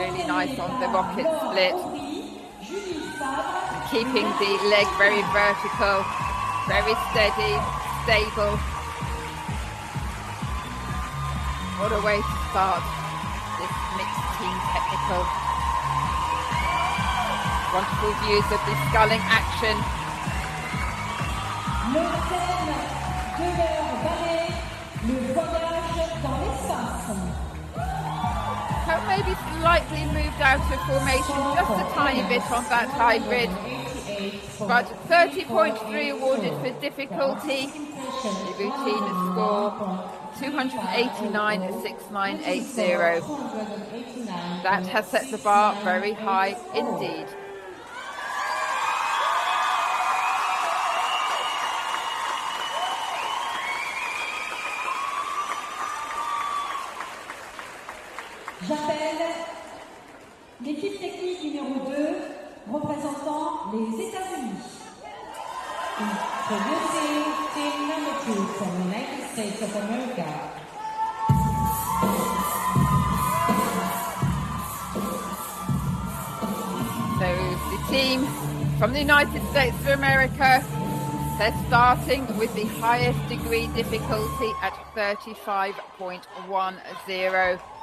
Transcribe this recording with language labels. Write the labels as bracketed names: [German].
[English] nice on the rocket split. And keeping the leg very vertical, very steady, stable. What a way to start this mixed team technical. Wonderful views of the sculling action. [French] Le thème de leur ballet, le voyage dans l'espace. [English] Have maybe slightly moved out of formation just a tiny bit on that hybrid, but 30.3 awarded for difficulty. The routine score 289.6980. That has set the bar very high indeed. [French] J'appelle l'équipe technique numéro 2 représentant les États-Unis. [English] Introducing team number 2 from the United States of America. So the team from the United States of America, they're starting with the highest degree difficulty at 35.10.